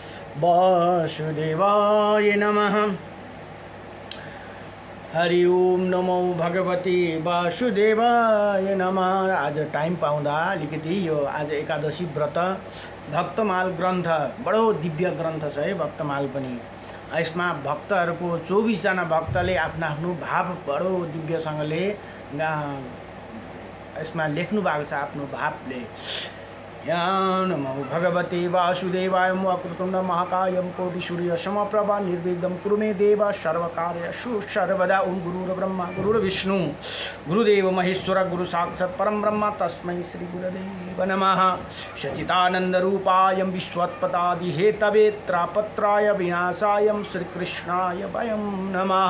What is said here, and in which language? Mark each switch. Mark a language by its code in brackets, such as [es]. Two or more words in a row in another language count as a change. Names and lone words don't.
[sa] वासुदेवाय नमः। हरि ओम नमो भगवती वासुदेवाय नमः। [ne] आज टाइम पाउँदा अलिकति यो आज एकादशी व्रत भक्तमाल ग्रन्थ बडो दिव्य ग्रन्थ छ है भक्तमाल पनि। यसमा भक्तहरूको 24 जना भक्तले आफ्नो आफ्नो भाव बडो दिव्यसँगले यसमा लेख्नु भएको छ आफ्नो भावले। [sa] या नमो भगवते वासुदेवाय वक्रतुण्ड महाकायं कोटिसूर्य समप्रभा निर्विघ्नं कुरु मे देव सर्वकार्येषु सर्वदा। ओम गुरुर्ब्रह्मा गुरुर्विष्णु गुरुदेव महेश्वर गुरु साक्षात् परं ब्रह्म तस्मै श्री गुरुदेव नमः। सच्चिदानन्दरूपाय विश्वोत्पत्यादिहेतवे त्रापत्राय विनाशाय श्रीकृष्णाय वयं नमः।